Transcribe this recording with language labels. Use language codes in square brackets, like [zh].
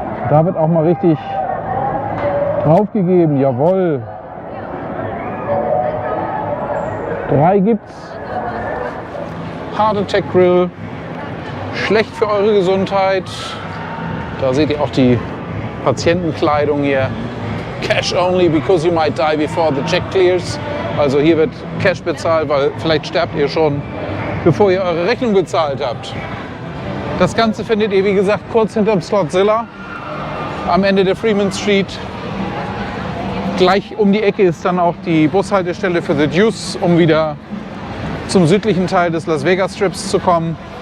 [de] Da wird auch mal richtig draufgegeben. Jawohl. 3 gibt's. Heart Attack Grill. Schlecht für eure Gesundheit. Da seht ihr auch die Patientenkleidung hier. [en] Cash only because you might die before the check clears. [de] Also hier wird Cash bezahlt, weil vielleicht sterbt ihr schon, bevor ihr eure Rechnung bezahlt habt. Das Ganze findet ihr, wie gesagt, kurz hinterm Slotzilla, am Ende der Fremont Street. Gleich um die Ecke ist dann auch die Bushaltestelle für The Deuce, um wieder zum südlichen Teil des Las Vegas Strips zu kommen.